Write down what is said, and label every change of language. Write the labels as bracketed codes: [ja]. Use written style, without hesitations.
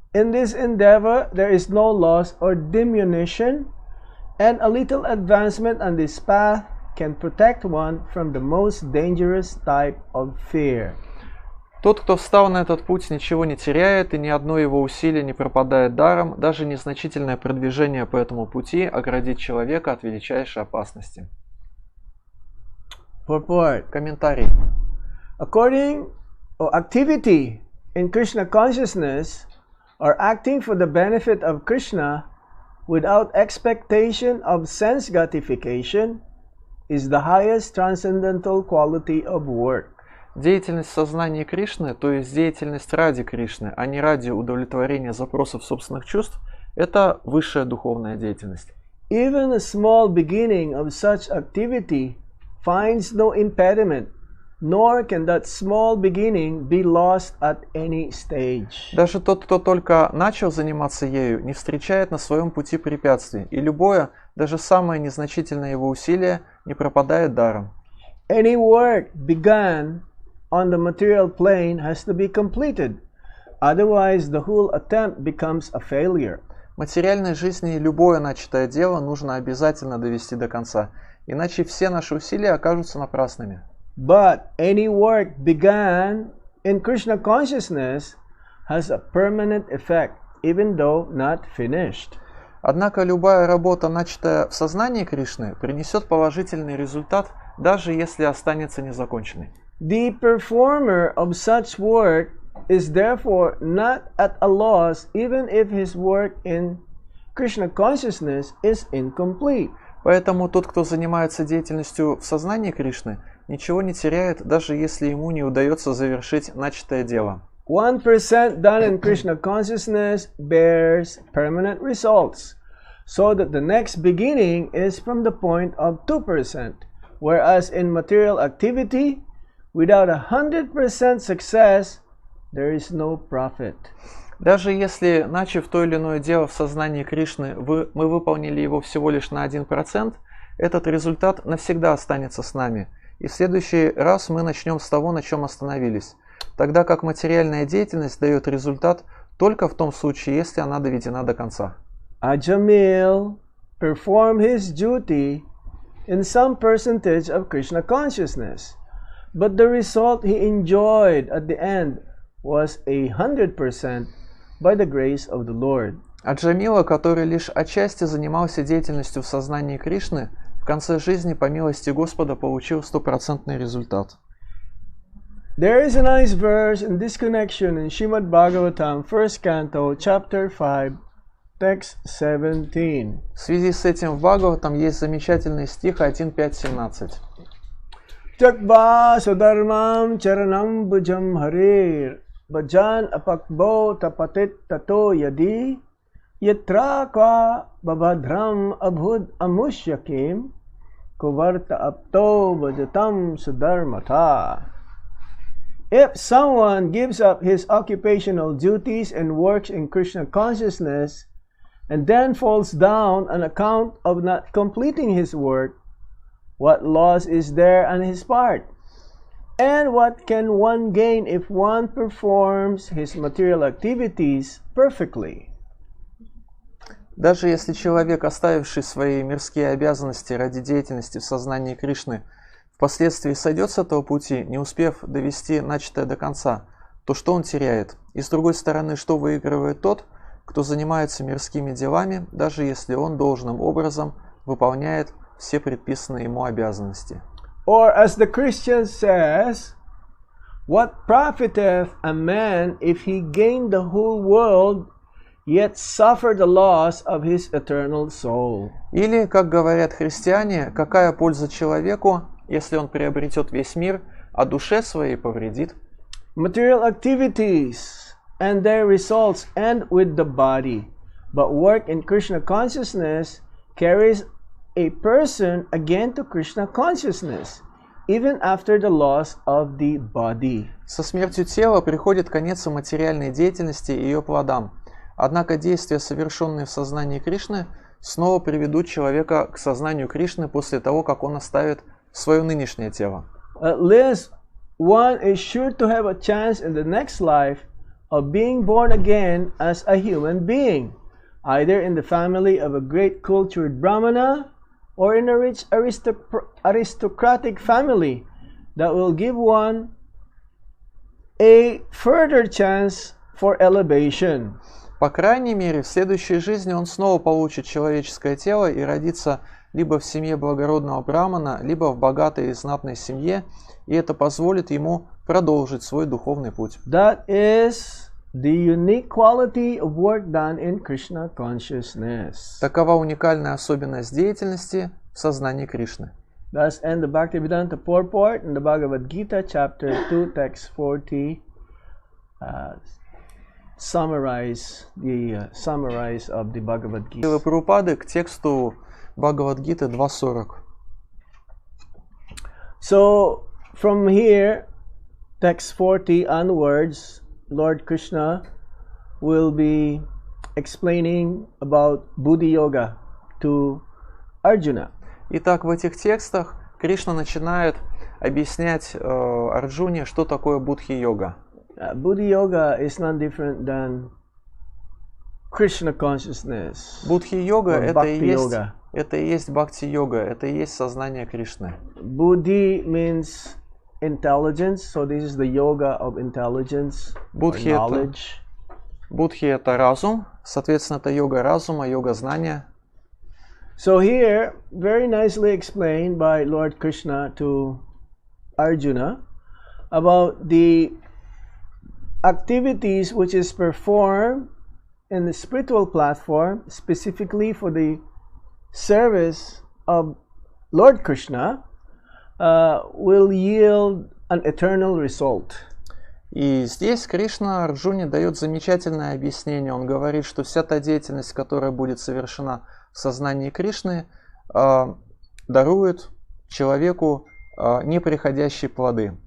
[en] In this endeavor there is no loss or diminution, and a little advancement on this path can protect one from the most dangerous type of fear. [ru] Тот, кто встал на этот путь, ничего не теряет, и ни одно его усилие не пропадает даром, даже незначительное продвижение по этому пути оградит человека от величайшей опасности. [en] Purport. [ru] Комментарий. [en] According or activity in Krishna consciousness or acting for the benefit of Krishna without expectation of sense gratification is the highest transcendental quality of work. [ru] Деятельность сознания Кришны, то есть деятельность ради Кришны, а не ради удовлетворения запросов собственных чувств, это высшая духовная деятельность. [en] Even a small beginning of such activity finds no impediment, nor can that small beginning be lost at any stage. [ru] Даже тот, кто только начал заниматься ею, не встречает на своем пути препятствий, и любое, даже самое незначительное его усилие не пропадает даром. [en] Any work begun on the material plane has to be completed, otherwise the whole attempt becomes a failure. [ru] В материальной жизни любое начатое дело нужно обязательно довести до конца, иначе все наши усилия окажутся напрасными. [en] But any work begun in Krishna consciousness has a permanent effect, even though not finished. [ru] Однако любая работа, начатая в сознании Кришны, принесет положительный результат, даже если останется незаконченной. [en] The performer of such work is therefore not at a loss even if his work in Krishna consciousness is incomplete. [ru] Поэтому тот, кто занимается деятельностью в сознании Кришны, ничего не теряет, даже если ему не удается завершить начатое дело. [en] 1% done in Krishna consciousness bears permanent results, so that the next beginning is from the point of 2%, whereas in material activity, without 100% success, there is no profit. [ru] Даже если, начав то или иное дело в сознании Кришны, мы выполнили его всего лишь на 1%, этот результат навсегда останется с нами. И в следующий раз мы начнем с того, на чем остановились. Тогда как материальная деятельность дает результат только в том случае, если она доведена до конца. [en] Ajamil performed his duty in some percentage of Krishna consciousness, but the result he enjoyed at the end was 100% by the grace of the Lord. [ru] А Джамила, который лишь отчасти занимался деятельностью в сознании Кришны, в конце жизни по милости Господа получил 100% результат. [en] There is a nice verse in this connection in Srimad Bhagavatam, 1st canto, chapter 5, text 17. [ru] В связи с этим в Бхагаватам есть замечательный стих 1.5.17. [sa] Chakva sudharmam charanam bhujam harir bhajan apakbo tapatit tato yadi yatra kwa babadram abhud amushyakim kuvarta apto bhajatam sudharmata. [en] If someone gives up his occupational duties and works in Krishna consciousness and then falls down on account of not completing his work, what loss is there on his part? And what can one gain if one performs his material activities perfectly? [ru] Даже если человек, оставивший свои мирские обязанности ради деятельности в сознании Кришны, впоследствии сойдет с этого пути, не успев довести начатое до конца, то что он теряет? И с другой стороны, что выигрывает тот, кто занимается мирскими делами, даже если он должным образом выполняет все предписанные ему обязанности? [en] Or as the Christian says, what profiteth a man if he gain the whole world, yet suffer the loss of his eternal soul? [ru] Или, как говорят христиане, какая польза человеку, если он приобретет весь мир, а душе своей повредит? [en] Material activities and their results end with the body, but work in Krishna consciousness carries a person again to Krishna consciousness, even after the loss of the body. [ru] Со смертью тела приходит конец материальной деятельности и ее плодам. Однако действия, совершенные в сознании Кришны, снова приведут человека к сознанию Кришны после того, как он оставит свое нынешнее тело. [en] At least one is sure to have a chance in the next life of being born again as a human being, either in the family of a great cultured Brahmana or in a rich aristocratic family that will give one a further chance for elevation. [ru] По крайней мере, в следующей жизни он снова получит человеческое тело и родится либо в семье благородного брамана, либо в богатой и знатной семье, и это позволит ему продолжить свой духовный путь. [en] That is the unique quality of work done in Krishna consciousness. [ru] Такова уникальная особенность деятельности в сознании Кришны. [en] Thus end the Bhaktivedanta purport in the Bhagavad Gita, chapter 2, text 40. Summarize of the Bhagavad [ru] Силы [en] Gita. [ru] Прабхупады к тексту Бхагавад-гиты 2.40. [en] So from here, text 40 onwards, Lord Krishna will be explaining about Buddhi Yoga to Arjuna. [ru] Итак, в этих текстах Кришна начинает объяснять Арджуне, что такое будхи-йога. [en] Buddhi Yoga is not different than Krishna consciousness. [ru] Будхи-йога [en] or [ru] это и есть бхакти-йога, это и есть сознание Кришны. [en] Buddhi means intelligence, so this is the yoga of intelligence or [ru] Будхи [en] knowledge. [ru] Будхи это разум, соответственно, это йога разума, йога знания. [en] So here, very nicely explained by Lord Krishna to Arjuna about the activities which is performed in the spiritual platform, specifically for the service of Lord Krishna, will yield an eternal result. [ru] И здесь Кришна Арджуне дает замечательное объяснение. Он говорит, что вся та деятельность, которая будет совершена в сознании Кришны, дарует человеку неприходящие плоды.